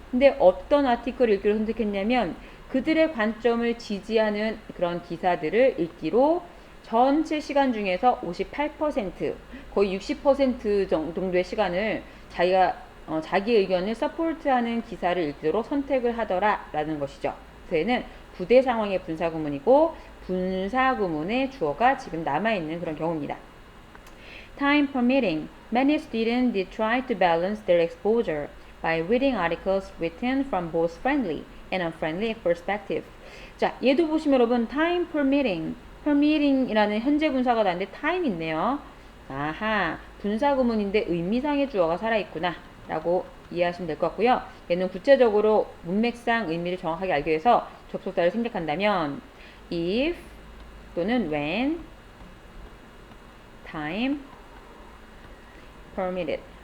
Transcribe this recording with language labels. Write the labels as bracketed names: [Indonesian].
[Korean] 근데 어떤 아티클을 읽기로 선택했냐면 그들의 관점을 지지하는 그런 기사들을 읽기로 전체 시간 중에서 58%, 거의 60% 정도의 시간을 자기 의견을 서포트하는 기사를 읽도록 선택을 하더라라는 것이죠. 그래서 부대 상황의 분사구문이고 분사구문의 주어가 지금 남아있는 그런 경우입니다. [English] Time permitting, many students did try to balance their exposure by reading articles written from both friendly and unfriendly perspective. [Korean] 자, 얘도 보시면 여러분 time permitting이라는 현재 분사가 나는데 time 있네요. 아하, 분사구문인데 의미상의 주어가 살아있구나 라고 이해하시면 될 것 같고요. 얘는 구체적으로 문맥상 의미를 정확하게 알기 위해서 접속사를 생략한다면 if 또는 [English] when time permitted.